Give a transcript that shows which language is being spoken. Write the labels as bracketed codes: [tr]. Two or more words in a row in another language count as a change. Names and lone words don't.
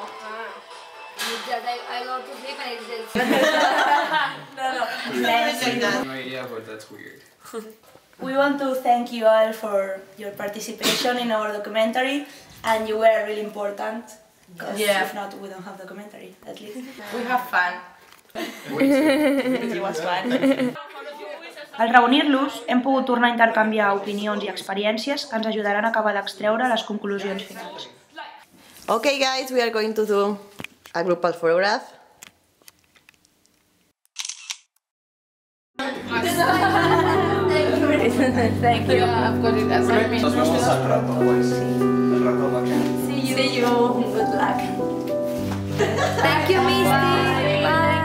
[en] We want to thank you all for your participation in our documentary, and you were really important. Yeah. If not, we don't have documentary, at least. We have fun. It was fun. [ca] Al reunir-los, hem pogut tornar a intercanviar opinions i experiències que ens ajudaran a acabar d'extreure les conclusions finals. [en] Okay guys, we are going to do a grupal photograph. Thank you. Of course it has. [es] Nos vemos al rato, pues. Al rato va a [en] See you. Good luck. Thank you, Misty. Bye.